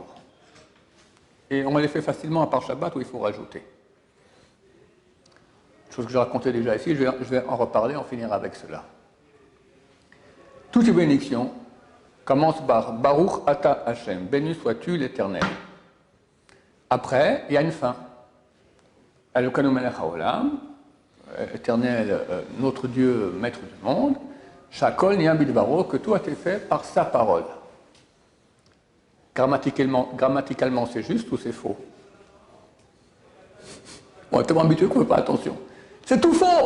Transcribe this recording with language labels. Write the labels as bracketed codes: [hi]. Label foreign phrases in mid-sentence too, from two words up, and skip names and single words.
[fr] Et on les fait facilement à part Shabbat où il faut rajouter. Chose que j'ai raconté déjà ici, je vais en reparler, on finira avec cela. Toutes les bénédictions commencent par [he] ברוך אתה השם, [fr] béni sois-tu l'Éternel. Après, il y a une fin. [he] אלוקינו מלך העולם, [fr] Éternel, notre Dieu, maître du monde, [he] שהכל נהיה בדברו, [fr] que tout a été fait par sa parole. Grammaticalement, c'est juste ou c'est faux? On est tellement habitué qu'on ne fait pas attention. C'est tout faux!